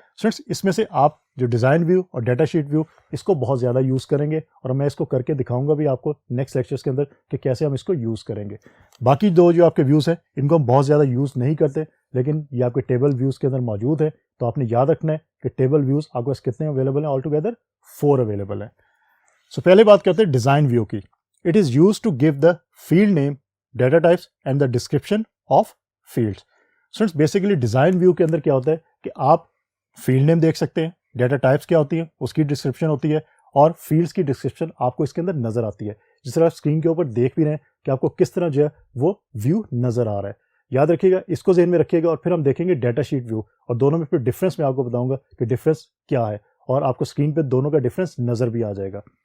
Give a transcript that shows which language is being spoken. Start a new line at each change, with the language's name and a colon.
Urdu: Students اس میں سے آپ جو ڈیزائن ویو اور ڈیٹا شیٹ ویو اس کو بہت زیادہ یوز کریں گے اور میں اس کو کر کے دکھاؤں گا بھی آپ کو نیکسٹ لیکچرز کے اندر کہ کیسے ہم اس کو یوز کریں گے. باقی دو جو آپ کے ویوز ہیں ان کو ہم بہت زیادہ یوز نہیں کرتے لیکن یہ آپ کے ٹیبل ویوز کے اندر موجود ہے. تو آپ نے یاد رکھنا ہے کہ ٹیبل ویوز آپ کو کتنے اویلیبل ہیں, آل ٹوگیدر 4 اویلیبل ہیں. سو پہلے بات کرتے ہیں ڈیزائن ویو کی.
English: It is used to give the field name, data types and the description of fields.
Urdu: Students, basically design view کے اندر کیا ہوتا ہے کہ آپ فیلڈ نیم دیکھ سکتے ہیں, ڈیٹا ٹائپس کیا ہوتی ہیں اس کی ڈسکرپشن ہوتی ہے اور فیلڈس کی ڈسکرپشن آپ کو اس کے اندر نظر آتی ہے. جس طرح آپ اسکرین کے اوپر دیکھ بھی رہے ہیں کہ آپ کو کس طرح جو ہے وہ ویو نظر آ رہا ہے. یاد رکھیے گا, اس کو ذہن میں رکھیے گا, اور پھر ہم دیکھیں گے ڈیٹا شیٹ ویو, اور دونوں میں پھر ڈفرینس میں آپ کو بتاؤں گا کہ ڈفرینس کیا ہے, اور آپ کو اسکرین پہ دونوں کا ڈفرینس نظر بھی آ جائے گا.